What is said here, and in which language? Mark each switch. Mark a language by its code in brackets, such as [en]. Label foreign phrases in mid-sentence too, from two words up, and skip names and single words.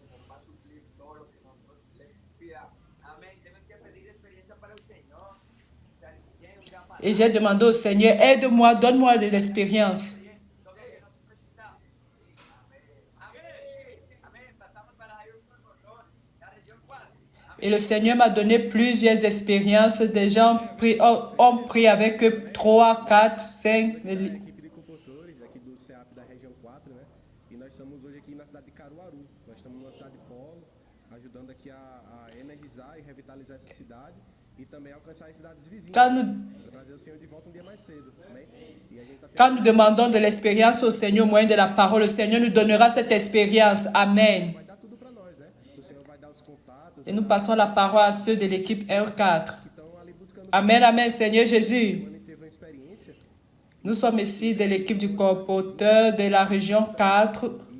[fr] Et j'ai demandé au Seigneur, aide-moi, donne-moi de l'expérience. Et le Seigneur m'a donné plusieurs expériences. Des gens ont pris avec eux 3, 4, 5. [pt] Equipe de compositores aqui do CEAP da região 4, né? E nós estamos hoje aqui na cidade de Caruaru. Nós estamos numa cidade polo, ajudando aqui a energizar e revitalizar essa cidade e também alcançar as cidades vizinhas. Para trazer o Senhor de volta um dia mais cedo. Amém? [fr] Quand nous demandons de l'expérience au Seigneur au moyen de la parole, le Seigneur nous donnera cette expérience. Amen. Et nous passons la parole à ceux de l'équipe R4. Amen, amen, Seigneur Jésus. Nous sommes ici de l'équipe du colporteur de la région 4.